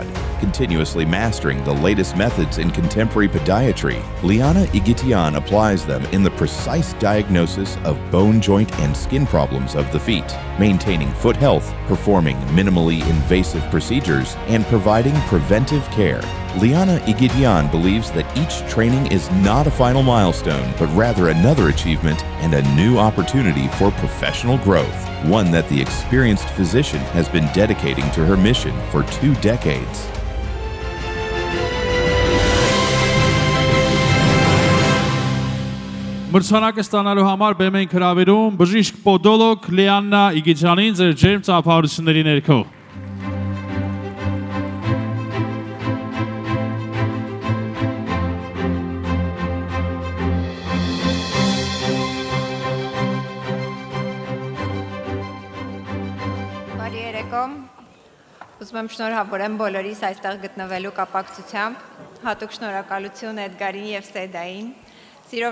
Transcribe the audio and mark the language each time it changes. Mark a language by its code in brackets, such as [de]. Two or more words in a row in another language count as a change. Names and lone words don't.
[en] Continuously mastering the latest methods in contemporary podiatry, Liana Igitian applies them in the precise diagnosis of bone, joint, and skin problems of the feet, maintaining foot health, performing minimally invasive procedures, and providing preventive care. Liana Igitian believes that each training is not a final milestone, but rather another achievement and a new opportunity for professional growth, one that the experienced physician has been dedicating to her mission for 2 decades. [hy] Մրցանակը ստանալու համար բեմ ենք հրավիրում բժիշկ պոդոլոգ Լիաննա Իգիթյանին ձեր ջերմ ծափահարությունների ներքո։ Բարի երեկո, ուզում եմ շնորհավորեմ բոլորիս այստեղ գտնվելու կապակցությամբ, հատուկ շնորհակալություն Էդգարին և Սեդային, Սիրով